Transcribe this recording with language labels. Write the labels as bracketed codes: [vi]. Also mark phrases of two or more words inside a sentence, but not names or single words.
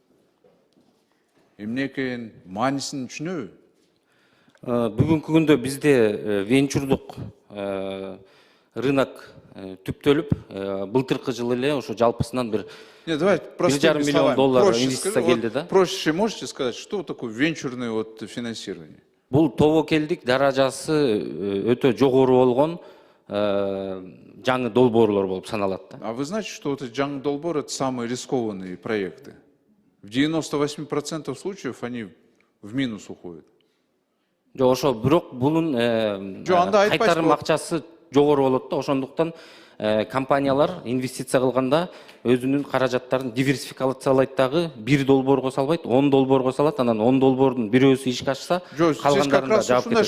[ky] Эмне экен, маанисин түшүнөбү? Бүгүнкү күндө бизде венчурдук рынок түптөлүп, былтыркы жылы эле ошо жалпысынан бир 1,5 миллион доллар инвестиция келди да. [ru] Проще можете сказать, что такое венчурное финансирование? [ky] Бул тобокелдик даражасы өтө жогору болгон жаңы долбоорлор болуп саналат да. [ru] А вы знаете, что вот эти [ky] жаңы долбоор — [ru] это самые рискованные проекты? В 98% случаев они в минус уходят. [ky] Жок, ошо бирок бунун кайтарым акчасы жогору болот да. Ошондуктан компаниялар инвестиция кылганда өзүнүн каражаттарын диверсификациялайт дагы, бир долбоорго салбайт, 10 долбоорго салат, анан 10 долбоордун бирөөсү ишке ашса, калгандарына жаап кетет.